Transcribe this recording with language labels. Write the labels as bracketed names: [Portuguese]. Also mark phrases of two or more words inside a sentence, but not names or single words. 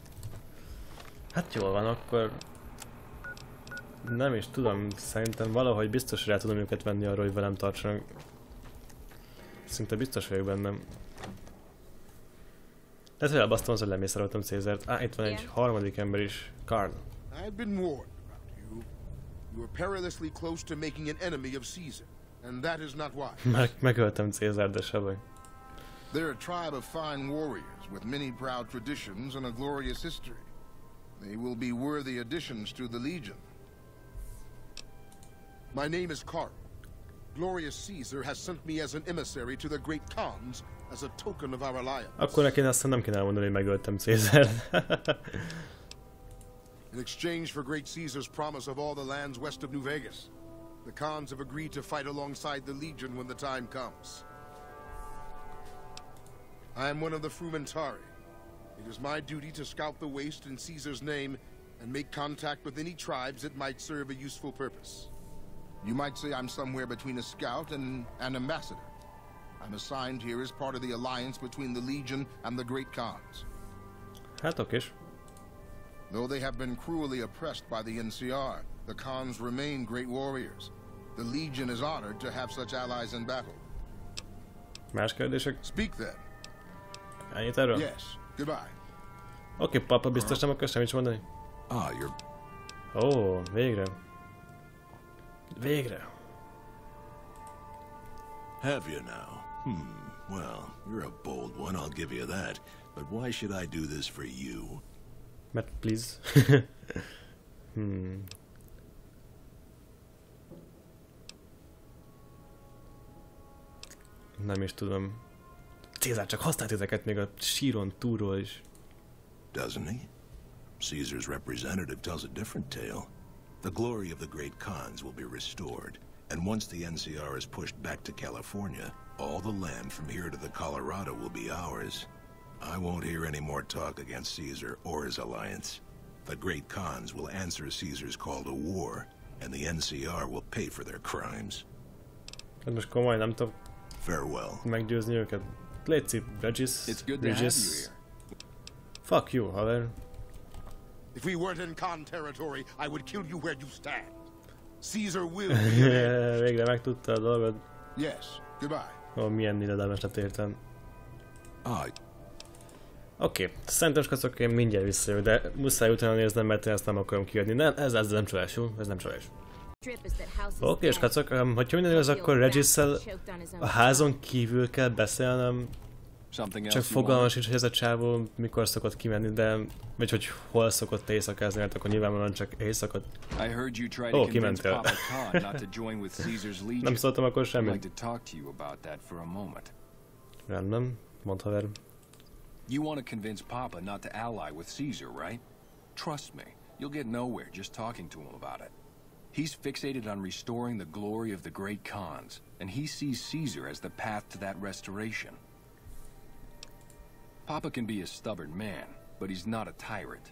[Hungarian] Hát jól van, akkor... Nem is tudom, szerintem valahogy biztos rá tudom őket venni arra, hogy velem tartsanak. Szinte biztos vagyok bennem. Ez hogy elbasztom az, hogy lemészároltam Cézárt. Itt van egy harmadik ember is. Karl. [English] I've been warned about you. You are perilously close to making an enemy of Caesar, and that is not wise. [Hungarian] Megöltem Cézárt, de se baj. [English] They're a tribe of fine warriors with many proud traditions and a glorious history. They will be worthy additions to the Legion. My name is Karl. Glorious Caesar has sent me as an emissary to the great Khans as a token of our alliance. [Hungarian] Akkor neki aztán nem kéne elmondani, hogy megöltem Cézárt. [English] In exchange for great Caesar's promise of all the lands west of New Vegas, the Khans have agreed to fight alongside the Legion when the time comes. I am one of the Frumentari. It is my duty to scout the waste in Caesar's name and make contact with any tribes that might serve a useful purpose. You might say I'm somewhere between a scout and an ambassador. I'm assigned here as part of the alliance between the Legion and the Great Khans. [Hungarian] Hát okés. [English] Though they have been cruelly oppressed by the NCR, the Khans remain great warriors. The Legion is honored to have such allies in battle. [Hungarian] Más kérdések? [English] Speak then. [Hungarian] Ennyit erről? [English] Yes. Goodbye. [Hungarian] Oké, papa biztos nem akar semmit mondani? [English] Ah, you're... [Hungarian] Ó, végre. Végre. [English] Have you now? Well, you're a bold one, I'll give you that. But why should I do this for you? Matt, please. [Hungarian] Nem is tudom. Cézár csak használt ezeket még a síron túlról is. [English] Doesn't he? Caesar's representative tells a different tale. The glory of the great Khans will be restored, and once the NCR is pushed back to California, all the land from here to the Colorado will be ours. I won't hear any more talk against Caesar or his alliance. The great Khans will answer Caesar's call to war, and the NCR will pay for their crimes. [Hungarian] Hát most komoly, nem tudom [English] Farewell. [Hungarian] meggyőzni őket. Léci, Regis. [English] It's good to have you here. Fuck you, haver. If we weren't in Khan territory, I would kill you where you stand. Caesar will be. [Hungarian] Végre megtudta a dolgot. [English] Yes. Goodbye. [Hungarian] Ó, milyen illedelmes lett értem. Ah, Oké, szerintem skacok, én mindjárt visszajövök, de muszáj utána néznem, mert én ezt nem akarom kiadni. Nem, ez nem csalású, ez nem csalás. Oké, skacok, hogyha minden igaz, akkor Regisszel a házon kívül kell beszélnem. Csak fogalmam sincs, hogy ez a csávó mikor szokott kimenni, de... Vagy hogy hol szokott éjszakázni, mert akkor nyilvánvalóan csak éjszakot. Ó, kimentél. Nem szóltam akkor semmit. Rendben, mondd haver. [English] You want to convince Papa not to ally with Caesar, right? Trust me, you'll get nowhere just talking to him about it. He's fixated on restoring the glory of the great Khans, and he sees Caesar as the path to that restoration. Papa can be a stubborn man, but he's not a tyrant.